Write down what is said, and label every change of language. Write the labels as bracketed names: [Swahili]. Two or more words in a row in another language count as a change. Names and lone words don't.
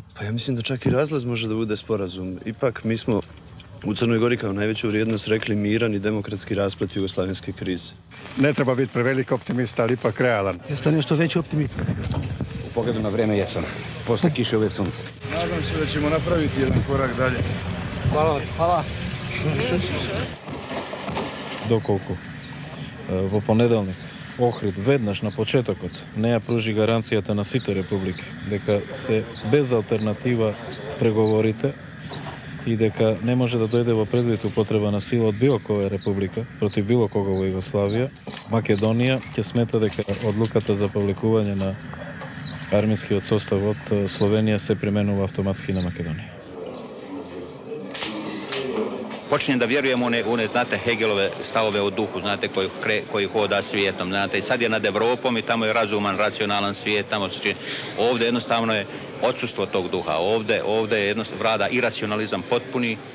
[Serbian] Pa ja mislim da čak i razlaz može da bude sporazum. Ipak mi smo u Crnoj Gori kao najveću vrijednost rekli miran i demokratski rasplet jugoslavenske krize. Ne treba biti prevelik optimista, ali ipak realan. Jeste nešto veći optimist? U pogledu na vreme jesam. Posle kiše uvijek sunce. Nadam se da ćemo napraviti jedan korak dalje. Hvala. Hvala. [Macedonian] Доколку во понеделник Охрид веднаш на почетокот не ја пружи гаранцијата на сите републики дека се без алтернатива преговорите и дека не може да дојде во предвид употреба на сила од било која република против било кого во Југославија, Македонија ќе смета дека одлуката за повлекување на армискиот состав од Словенија се применува автоматски на Македонија. [Serbian] Počinjem da vjerujem u one, znate, Hegelove stavove o duhu, znate, koji hoda svijetom, znate, i sad je nad Evropom i tamo je razuman, racionalan svijet, tamo se čini. Ovdje jednostavno je odsustvo tog duha, ovdje je jednostavno vlada iracionalizam potpuni.